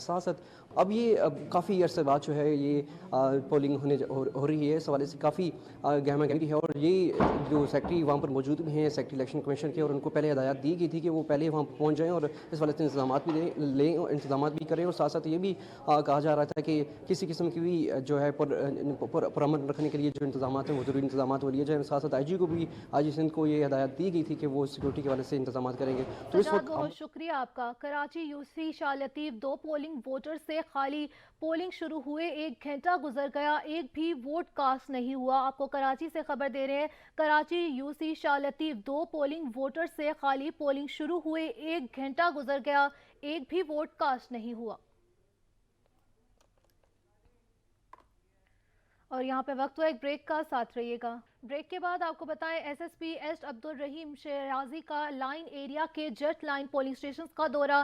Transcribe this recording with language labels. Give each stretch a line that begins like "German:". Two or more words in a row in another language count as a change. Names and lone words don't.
Urdu: ساتھ ساتھ اب یہ کافی عرصے بعد جو ہے یہ پولنگ ہو رہی ہے، اس حوالے سے کافی گہما گہمی ہے اور یہ جو سیکرٹری وہاں پر موجود بھی ہیں
English: secretary election commission
Urdu: کے، اور انکو پہلے ہدایت دی گئی تھی کہ وہ پہلے وہاں پہنچ جائیں اور اس والے سے انتظام بھی کریں. اور ساتھ ساتھ یہ بھی کہا جا رہا تھا کہ کسی قسم کی بھی جو ہے پرامن رکھنے کے لیے جو انتظام ہیں وہ ضروری انتظام وہ لیے جائیں. ساتھ ساتھ IG کو بھی IG سندھ کو یہ ہدایت دی گئی تھی کہ وہ سکیورٹی کے والے سے انتظام کریں گے. تو اس وقت بہت شکریہ آپکا۔ کراچی یوسی شاہ لطیف 2 پولنگ ووٹر سے خالی، پولنگ شروع ہوئے 1 گھنٹہ گزر گیا، ایک بھی
English: vote cast
Urdu: نہیں ہوا. آپکو کراچی سے خبر دے رہے ہیں, کراچی یوسی شاہ لطیف 2 پولنگ ووٹر سے خالی، پولنگ شروع ہوئے 1 گھنٹہ گزر گیا، ایک بھی
English: vote cast
Urdu: نہیں ہوا. اور یہاں پے وقت ہوا ایک بریک کا، ساتھ رہیے گا. بریک کے بعد آپکو بتائیں SSP ایسٹ عبدل رحیم شرازی کا لائن ایریا کے جیٹ لائن
English: polling station
Urdu: کا دورہ.